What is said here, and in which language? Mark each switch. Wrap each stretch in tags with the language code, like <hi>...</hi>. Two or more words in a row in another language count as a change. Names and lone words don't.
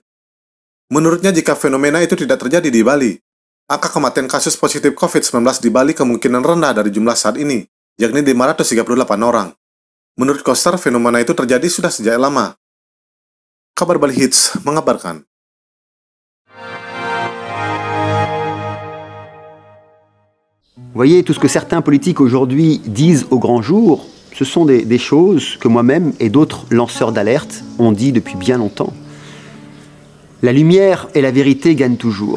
<id>Menurutnya, jika fenomena itu tidak terjadi di Bali, angka kematian kasus positif COVID-19 di Bali kemungkinan rendah dari jumlah saat ini, yakni 538 orang. Menurut Koster, fenomena itu terjadi sudah sejak lama. Kabar Bali Hits mengabarkan.</id> <fr>Vous voyez, tout ce que certains politiques aujourd'hui disent au grand jour, ce sont des choses que moi-même et d'autres lanceurs d'alerte ont dit depuis bien longtemps. La lumière et la vérité gagnent toujours.</fr>